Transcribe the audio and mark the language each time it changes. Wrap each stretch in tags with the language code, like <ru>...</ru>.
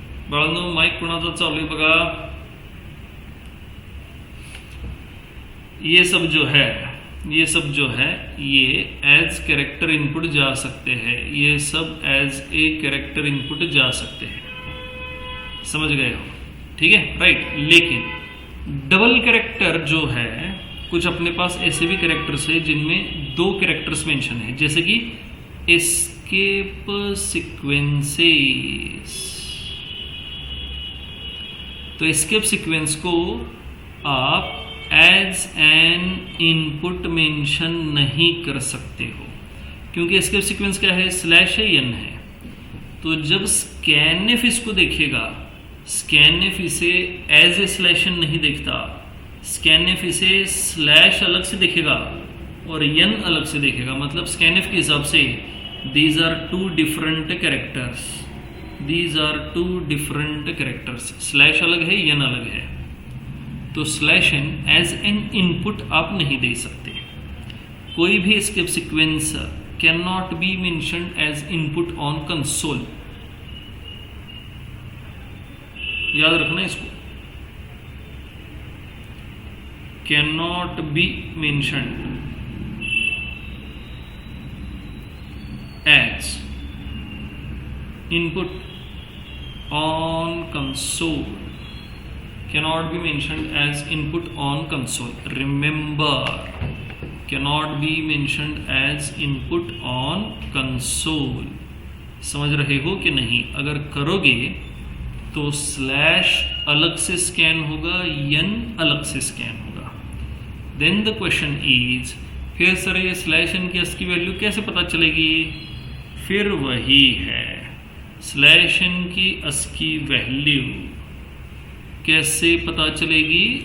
<mr>बाळांनो, माईक कोणाचा चालू आहे बघा।</mr> <hi>ये सब जो है ये एज कैरेक्टर इनपुट जा सकते हैं, ये सब एज ए कैरेक्टर इनपुट जा सकते हैं। समझ गए हो? ठीक है, राइट। लेकिन डबल कैरेक्टर जो है, कुछ अपने पास ऐसे भी कैरेक्टर्स है जिनमें 2 कैरेक्टर्स मेंशन है, जैसे कि एस्केप सीक्वेंसेस। तो एस्केप सीक्वेंस को आप एज एन इनपुट मेंशन नहीं कर सकते हो, क्योंकि एस्केप सीक्वेंस क्या है, स्लैश है, n है। तो जब स्कैनएफ इसको देखेगा, स्कैनएफ इसे एज ए स्लैशन नहीं देखता, स्कैनएफ इसे स्लैश अलग से देखेगा और n अलग से देखेगा। मतलब स्कैनएफ के हिसाब से</hi> <en>these are two different characters,</en> <hi>these are two different characters, slash अलग है, n अलग है। तो slash n as an input आप नहीं दे सकते। कोई भी</hi> <en>Escape sequence can not be mentioned as input on console.</en> <hi>याद रखना इसको,</hi> <en>Can not be mentioned as input on console, cannot be mentioned as input on console. Remember, cannot be mentioned as input on console.</en> <hi>समझ रहे हो कि नहीं? अगर करोगे तो स्लैश अलग से स्कैन होगा, n अलग से स्कैन होगा।</hi> <en>Then the question is,</en> <hi>फिर सर ये स्लैश n की ASCII वैल्यू कैसे पता चलेगी? फिर वही है, स्लैश n की ASCII वैल्यू कैसे पता चलेगी?</hi>